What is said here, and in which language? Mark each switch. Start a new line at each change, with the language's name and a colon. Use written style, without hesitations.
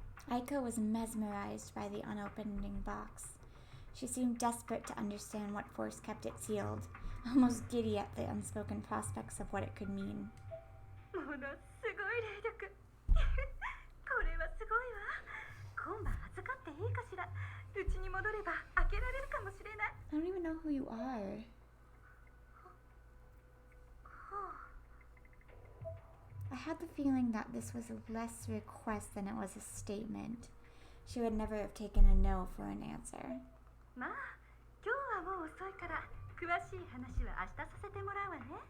English: Aiko was mesmerized by the unopening box. She seemed desperate to understand what force kept it sealed, almost giddy at the unspoken prospects of what it could mean.
Japanese: ものすごい霊力。これはすごいわ。今晩預かっていいかしら。うちに戻れば開けられるかもしれない。
English: I don't even know who you are. I had the feeling that this was a less request than it was a statement. She would never have taken a no for an answer.
Japanese: まあ、今日はもう遅いから詳しい話は明日させてもらうわね。